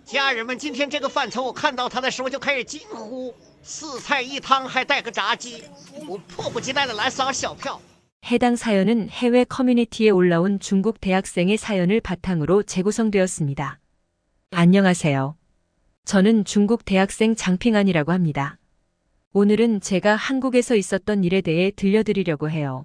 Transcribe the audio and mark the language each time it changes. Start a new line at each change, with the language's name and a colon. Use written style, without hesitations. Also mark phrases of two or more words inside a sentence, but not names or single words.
Chinese: 家人们，今天这个饭菜我看到它的时候就开始惊呼，4菜1汤还带个炸鸡，我迫不及待的来扫小票。
Korean: 해당 사연은 해외 커뮤니티에 올라온 중국 대학생의 사연을 바탕으로 재구성되었습니다. 안녕하세요. 저는 중국 대학생 장핑안이라고 합니다. 오늘은 제가 한국에서 있었던 일에 대해 들려드리려고 해요.